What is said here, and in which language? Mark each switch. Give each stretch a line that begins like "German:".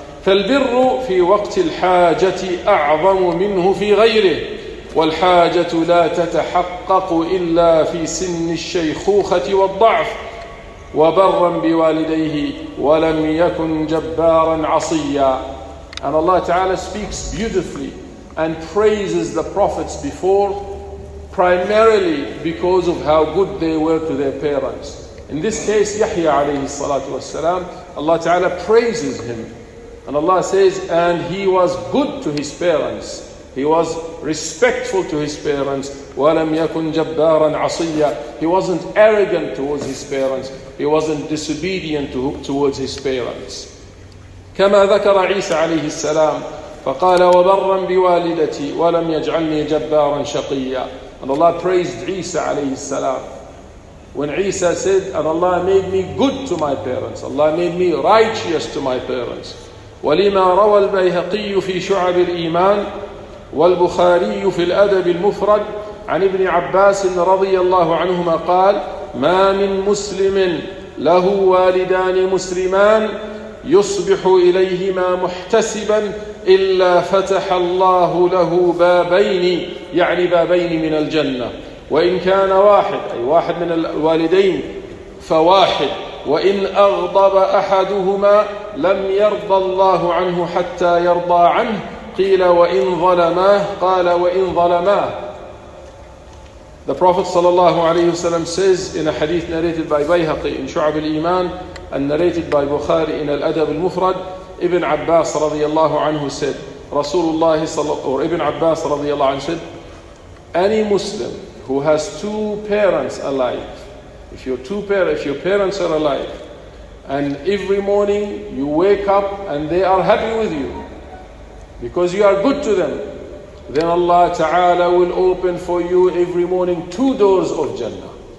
Arabic: فالبر في وقت الحاجة أعظم منه في غيره، والحاجة لا تتحقق إلا في سن الشيخوخة والضعف. وبرا بوالديه ولم يكن جبارا عصيا.
English: And Allah Ta'ala speaks beautifully and praises the prophets before, primarily because of how good they were to their parents. In this case, Yahya alayhi salatu wasalam, Allah Ta'ala praises him. And Allah says, and he was good to his parents. He was respectful to his parents.
Arabic: وَلَمْ يَكُنْ جَبَّارًا عَصِيًّا.
English: He wasn't arrogant towards his parents. He wasn't disobedient towards his parents.
Arabic: كَمَا ذَكَرَ عِيسَى عَلَيْهِ السَّلَامِ فقال وبرا بوالدتي ولم يجعلني جبارا شقيا.
English: And Allah praised Isa عليه السلام. When Isa said, and Allah made me good to my parents, Allah made me righteous to my parents.
Arabic: ولما روى البيهقي في شعب الإيمان والبخاري في الأدب المفرد عن ابن عباس رضي الله عنهما قال ما من مسلم له والدان مسلمان يصبح إليهما محتسبا إلا فتح الله له بابين، يعني بابين من الجنة. وإن كان واحد، أي واحد من الوالدين فواحد، وإن أغضب أحدهما لم يرضى الله عنه حتى يرضى عنه. قيل وإن ظلماه، قال وإن ظلماه.
English: The Prophet صلى الله عليه وسلم says in a hadith narrated by Bayhaqi in شعب الإيمان and narrated by Bukhari in Al-Adab Al-Mufrad, Ibn Abbas radiyallahu anhu said, Rasulullah sallallahu, or Ibn Abbas radiyallahu anhu said, any Muslim who has two parents alive, if your parents are alive, and every morning you wake up and they are happy with you because you are good to them, then Allah Ta'ala will open for you every morning two doors of Jannah.